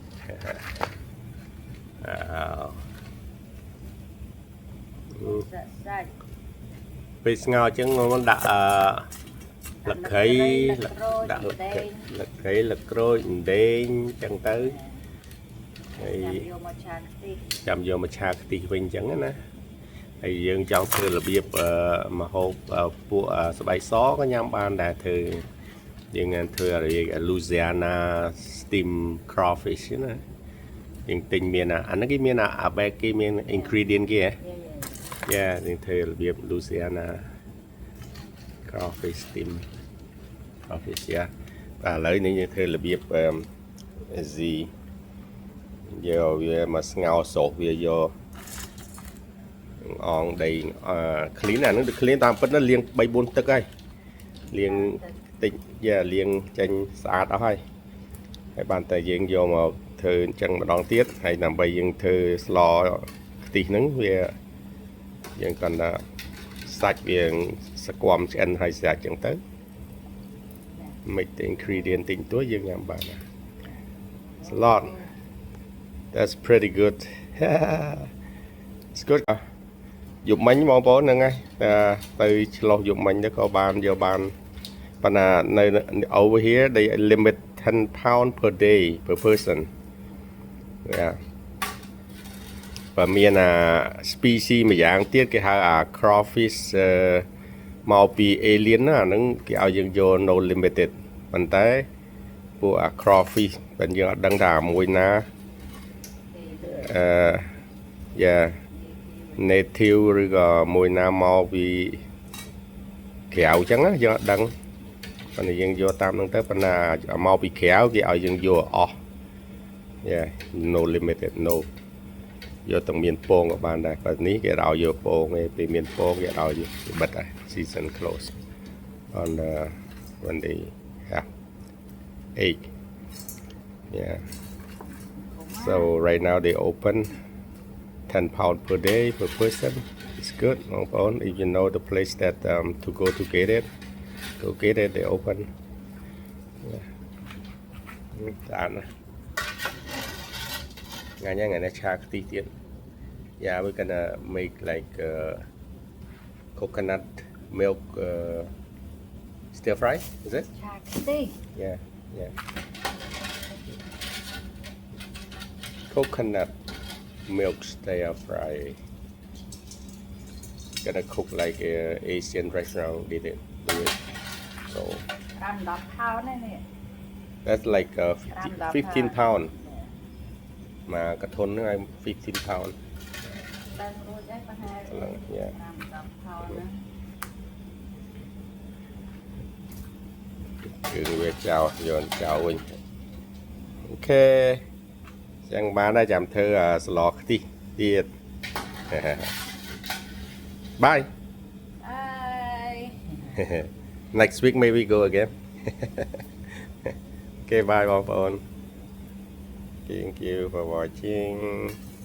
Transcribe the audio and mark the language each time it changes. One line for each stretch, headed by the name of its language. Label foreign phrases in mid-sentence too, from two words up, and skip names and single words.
Khmer: សាច់ពេលស្ងោរចឹងមកដាក់លក្ខីដាក់លក្ខីលក្រូចអណ្ដែងចឹង ទៅហើយចាំយកមកឆាខ្ទិះវិញចឹងណាហើយយើងចង់ធ្វើរបៀបម្ហូបពួកស្បែកសក៏ញ៉ាំបានដែរធ្វើយើងធ្វើ
English: Louisiana steam crawfish
Khmer: ណាយើងទិញមានអាហ្នឹងគេមានអាបែកគេមាន ingredient គេហ៎យើងធ្វើរបៀប
English: Louisiana crawfish steam crawfish
Khmer: បាទឥឡូវនេះយើងធ្វើរបៀប យកវាមកស្ងោរសោសវាយកអងដីclean អាហ្នឹងទៅ clean តាមពិតណាលាង 3-4 ទឹកហើយលាងតិចលាងចេញស្អាតអស់ហើយបានតែយើងយកមកធ្វើអញ្ចឹងម្ដងទៀតហើយដើម្បីយើងធ្វើស្លខ្ទិះហ្នឹងវាយើងគាត់ថាសាច់វាសក្គាំឆ្អិនហើយស្អាតអញ្ចឹងទៅមិនតែ ingredient តិចតួចយើងញ៉ាំបាន
English: Salad that's pretty good it's good
Khmer: យប់មិញបងប្អូនហ្នឹងហើយទៅឆ្លោះយប់មិញទៅក៏បានយកបានប៉ុន្តែនៅ
English: over here they limit 10 pound per day per person
Khmer: បើមានspecies មួយយ៉ាងទៀតគេហៅcrawfish មកពី alien ណាអាហ្នឹងគេឲ្យយើងយក
English: no limited
Khmer: ប៉ុន្តែពួក crawfish បើយើងអត់ដឹងថាមួយណា native ឬក៏មួយណាមកពីក្រៅអញ្ចឹងយើងអត់ដឹងប៉ុន្តែយើងយកតាមហ្នឹងទៅប៉ុន្តែមកពីក្រៅគេឲ្យយើងយកអស់
English: no limited no
Khmer: យកទាំងមានពងក៏បានដែរបើនេះគេឲ្យយកពងឯងពេលមានពងគេឲ្យបិទហើយ
English: season close on when they have egg so right now they open 10 pound per day per person it's good បងប្អូន if you know the place that to go to get it they open
Khmer: ស្អាតណាស់ថ្ងៃនេះឆាខ្ទិះទៀត
English: yeah we're gonna make like coconut milk stir fry is it
Khmer: ឆាខ្ទិះ
English: yeah coconut milk stir fry gonna cook like Asian restaurant did it do it so
Khmer: 5-10 pound នេះ
English: that's like 15 pound
Khmer: មកកធុនហ្នឹងឲ្យ15 pound តែរួចហើយប្រហែល
English: yeah
Khmer: 5-10 pound ណា គឺវាចោលយកចោលវិញអូខេចឹងបានហើយចាំធ្វើស្លខ្ទិះទៀត
English: Bye next week maybe go again okay bye
Khmer: បងប្អូន
English: thank you for watching